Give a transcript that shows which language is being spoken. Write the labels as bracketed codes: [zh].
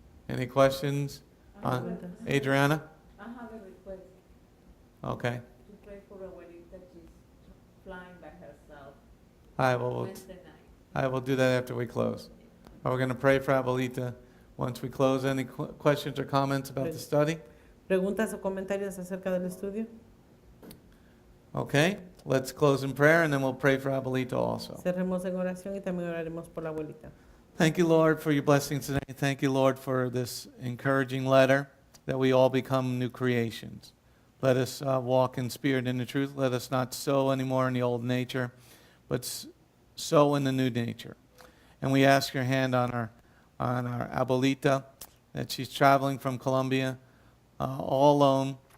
[en] Any questions? Adriana? I have a request Okay. to pray for Abuelita. She's flying by herself I will, Wednesday night. I will do that after we close. We're going to pray for Abuelita once we close. Any questions or comments about the study? [es] ¿Preguntas o comentarios acerca del estudio? [en] Okay. Let's close in prayer and then we'll pray for Abuelita also. [es] Cerremos en oración y también oraremos por la abuelita. [en] Thank you, Lord, for your blessings today. Thank you, Lord, for this encouraging letter that we all become new creations. Let us walk in spirit and in the truth. Let us not sow anymore in the old nature, but sow in the new nature. And we ask your hand on our Abuelita, that she's traveling from Colombia all alone.